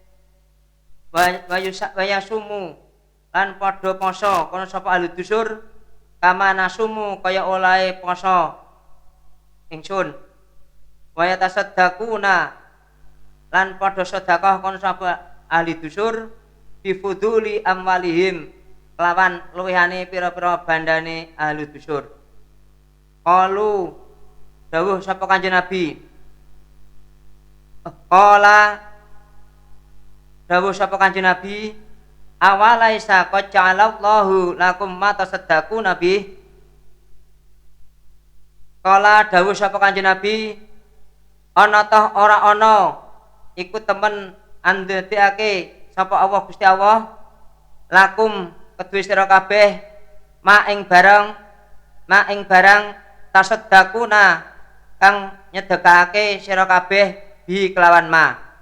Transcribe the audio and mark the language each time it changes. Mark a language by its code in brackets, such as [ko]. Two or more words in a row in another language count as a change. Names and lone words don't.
[ar] ويصوم [jv] lan padha poso kono sapa [ar] أهل الدثور, كما نصوم [jv] kaya oleh poso ingsun, [ar] ويتصدقون [jv] lan padha sedekah kono sapa [ar] أهل الدثور, بفضول أموالهم [jv] lawan luwihane pira-pira bandane [ar] أهل الدثور. [jv] Qalu dawuh sapa Kanjeng Nabi, qala dawuh sapa Kanjeng Nabi, [ar] أوليس قد جعل الله لكم ما تصدقون به. [jv] Kala dawuh sapa Kanjeng Nabi, ana toh ora ana iku temen andheteake sapa Allah Gusti Allah lakum kedue sira kabeh ma ing barang tasaddaquna kang nyedekake sira kabeh bi kelawan ma.